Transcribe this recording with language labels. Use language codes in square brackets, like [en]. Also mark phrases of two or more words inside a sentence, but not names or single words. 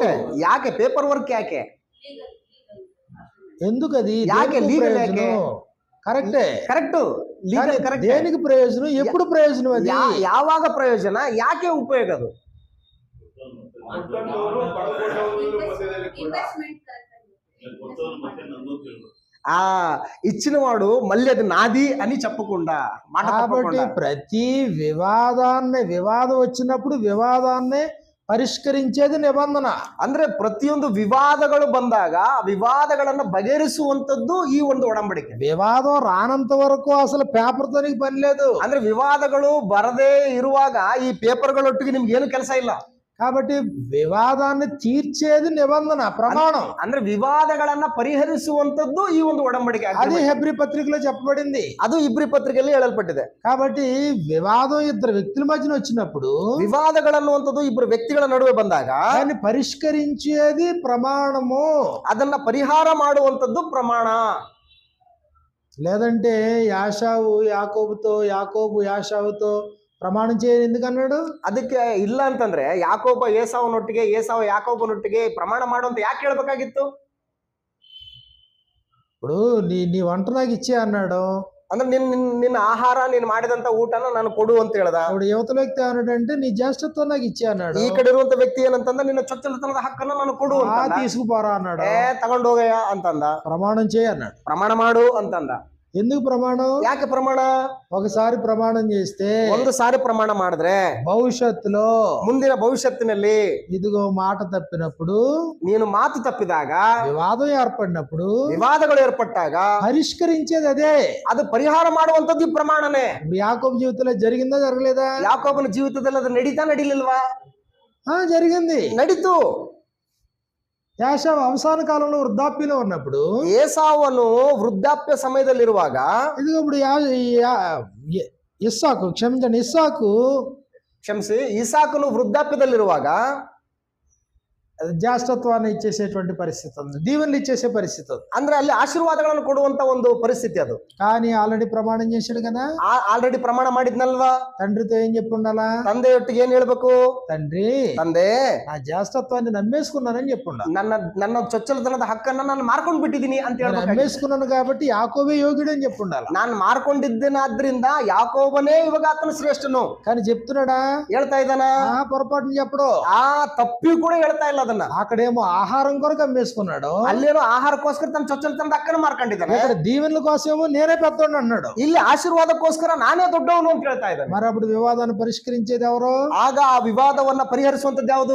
[kn] ಯಾಕೆ [en] paper work [kn] ಯಾಕೆ? [te] ఎందుకు? అది [kn] ಯಾಕೆ ಲೀಗಲ್? ಯಾಕೆ? [te] కరెక్టే, [kn] ಕರೆಕ್ಟ್. [en] legal correct. [te] దేనికి ప్రయోజనం? ఎప్పుడు ప్రయోజనం? అది [kn] ಯಾವಾಗ ಪ್ರಯೋಜನ? ಯಾಕೆ ಉಪಯೋಗ? [te] ಅದು ఆ ఇచ్చినవాడు మళ్ళీ అది నాది అని చెప్పకుండా మాట కాబట్టి ప్రతి వివాదం వచ్చినప్పుడు వివాదాన్ని ಪರಿಷ್ಕರಿಂచేది నిబంధన. [kn] ಅಂದ್ರೆ ಪ್ರತಿಯೊಂದು ವಿವಾದಗಳು ಬಂದಾಗ ವಿವಾದಗಳನ್ನ ಬಗೆಹರಿಸುವಂತದ್ದು ಈ ಒಂದು ಒಡಂಬಡಿಕೆ. [te] వివాదం రానంత వరకు అసలు పేపర్ తో నీకు పని లేదు. [kn] ಅಂದ್ರೆ ವಿವಾದಗಳು ಬರದೇ ಇರುವಾಗ ಈ ಪೇಪರ್ಗಳೊಟ್ಟಿಗೆ ನಿಮ್ಗೆ ಏನು ಕೆಲಸ ಇಲ್ಲ. [te] కాబట్టి వివాదాన్ని తీర్చేది నిబంధన, ప్రమాణం. [kn] ಅಂದ್ರೆ ವಿವಾದಗಳನ್ನ ಪರಿಹರಿಸುವಂತದ್ದು ಈ ಒಂದು ಒಡಂಬಡಿಕೆ. [te] అది హెబ్రీ పత్రికలో చెప్పబడింది. [kn] ಅದು ಇಬ್ರಿ ಪತ್ರಿಕೆಯಲ್ಲಿ ಹೇಳಲ್ಪಟ್ಟಿದೆ. [te] కాబట్టి వివాదం ఇద్దరు వ్యక్తుల మధ్యన వచ్చినప్పుడు, [kn] ವಿವಾದಗಳನ್ನುವಂಥದ್ದು ಇಬ್ಬರು ವ್ಯಕ್ತಿಗಳ ನಡುವೆ ಬಂದಾಗ [te] దాన్ని పరిష్కరించేది ప్రమాణము. [kn] ಅದನ್ನ ಪರಿಹಾರ ಮಾಡುವಂತದ್ದು ಪ್ರಮಾಣ. [te] లేదంటే యాకోబు యాషావుతో ప్రమాణం చేయని ఎందుకన్నాడు? [kn] ಅದಕ್ಕೆ ಇಲ್ಲ ಅಂತಂದ್ರೆ ಯಾಕೋಬ ಏಸಾವನೊಟ್ಟಿಗೆ, ಏಸಾವ ಯಾಕೋಬನೊಟ್ಟಿಗೆ ಪ್ರಮಾಣ ಮಾಡುವಂತ ಯಾಕೆ ಹೇಳ್ಬೇಕಾಗಿತ್ತು? [te] ఇప్పుడు నీ వంట నాకు ఇచ్చే అన్నాడు. [kn] ಅಂದ್ರೆ ನಿನ್ನ ಆಹಾರ ನೀನು ಮಾಡಿದಂತ ಊಟನ ನಾನು ಕೊಡು ಅಂತ ಹೇಳ್ದ. [te] ఇప్పుడు యువతల వ్యక్తి అన్నాడంటే నీ జ్యేష్ఠత్వం నాకు ఇచ్చే ಅన్నాడు. [kn] ಈ ಕಡೆ ಇರುವಂತ ವ್ಯಕ್ತಿ ಏನಂತಂದ ನಿನ್ನ ಚೊಚ್ಚಲತನದ ಹಕ್ಕನ್ನು ನಾನು ಕೊಡು ಅಂತ. [te] తీసుకుపోరా అన్నాడు. [kn] ತಗೊಂಡೋಗಯ್ಯ ಅಂತಂದ. [te] ప్రమాణం చేయి అన్నాడు. [kn] ಪ್ರಮಾಣ ಮಾಡು ಅಂತಂದ. [te] ఎందుకు ప్రమాణం? [kn] ಯಾಕೆ ಪ್ರಮಾಣ? [te] ఒకసారి ప్రమాణం చేస్తే, [kn] ಒಂದು ಸಾರಿ ಪ್ರಮಾಣ ಮಾಡಿದ್ರೆ [te] భవిష్యత్తులో, [kn] ಮುಂದಿನ ಭವಿಷ್ಯತ್ತಿನಲ್ಲಿ [te] ఇదిగో మాట తప్పినప్పుడు, [kn] ನೀನು ಮಾತು ತಪ್ಪಿದಾಗ, [te] వివాదం ఏర్పడినప్పుడు, [kn] ವಿವಾದಗಳು ಏರ್ಪಟ್ಟಾಗ [te] పరిష్కరించేది అదే. [kn] ಅದು ಪರಿಹಾರ ಮಾಡುವಂತದ್ದು ಈ ಪ್ರಮಾಣನೇ. [te] యాకోబు జీవితంలో జరిగిందా జరగలేదా? [kn] ಯಾಕೋಬನ ಜೀವಿತದಲ್ಲಿ ಅದು ನಡೀಲಿಲ್ವಾ? [te] జరిగింది, [kn] ನಡೀತು. [te] యాషావు అవసాన కాలంలో వృద్ధాప్యంలో ఉన్నప్పుడు, [kn] ಏಸಾವನು ವೃದ್ಧಾಪ್ಯ ಸಮಯದಲ್ಲಿರುವಾಗ, [te] ఇదిగో ఇప్పుడు ఇస్సాకు [kn] ಇಸಾಕನು ವೃದ್ಧಾಪ್ಯದಲ್ಲಿರುವಾಗ [te] జ్యేష్ఠత్వాన్ని ఇచ్చేసేటువంటి పరిస్థితి ఉంది, దీవెనలు ఇచ్చేసే పరిస్థితి ఉంది. [kn] ಅಂದ್ರೆ ಅಲ್ಲಿ ಆಶೀರ್ವಾದಗಳನ್ನು ಕೊಡುವಂತ ಒಂದು ಪರಿಸ್ಥಿತಿ ಅದು. [te] కానీ ఆల్రెడీ ప్రమాణం చేశాడు కదా, [kn] ಆಲ್ರೆಡಿ ಪ್ರಮಾಣ ಮಾಡಿದ್ನಲ್ವಾ. [te] తండ్రితో ఏం చెప్పి ఉండాలా? [kn] ತಂದೆಯೊಟ್ಟಿಗೆ ಏನ್ ಹೇಳ್ಬೇಕು? [te] తండ్రి, [kn] ತಂದೆ, [te] నా జ్యేష్ఠత్వాన్ని నమ్మేసుకున్నానని చెప్పి ఉండాలి. [kn] ನನ್ನ ಚೊಚ್ಚಲತನದ ಹಕ್ಕನ್ನ ನಾನು ಮಾರ್ಕೊಂಡ್ ಬಿಟ್ಟಿದ್ದೀನಿ ಅಂತ [te] నేను [kn] ಹೇಳ್ಬೇಕು. [te] నమ్మేసుకున్నాను కాబట్టి యాకోబే యోగ్యుడు అని చెప్పి ఉండాలి. [kn] ನಾನು ಮಾರ್ಕೊಂಡಿದ್ದೇನಾದ್ರಿಂದ ಯಾಕೋಬನೇ ಇವಾಗ ಆತನ ಶ್ರೇಷ್ಠನು [te] కానీ చెప్తున్నాడా? [kn] ಹೇಳ್ತಾ ಇದ್ದಾನ? [te] పొరపాటుని చెప్పడు. [kn] ತಪ್ಪಿ ಕೂಡ ಹೇಳ್ತಾ ಇಲ್ಲ ಅದನ್ನ. [te] అక్కడేమో ఆహారం కొరకు అమ్మేసుకున్నాడు, [kn] ಅಲ್ಲೇನೋ ಆಹಾರಕ್ಕೋಸ್ಕರ ತನ್ನ ಚೊಚ್ಚಲತನದ ಹಕ್ಕನ್ನು ಮಾರ್ಕೊಂಡಿದ್ದಾನೆ. [te] ఇక్కడ దీవెనల కోసమేమో నేనే పెద్దోడు అన్నాడు. [kn] ಇಲ್ಲಿ ಆಶೀರ್ವಾದಕ್ಕೋಸ್ಕರ ನಾನೇ ದೊಡ್ಡವನು ಅಂತ ಹೇಳ್ತಾ ಇದ್ದಾನೆ. [te] మరి అప్పుడు వివాదాన్ని పరిష్కరించేది ఎవరు? [kn] ಆಗ ಆ ವಿವಾದವನ್ನ ಪರಿಹರಿಸುವಂತದ್ದು ಯಾವುದು?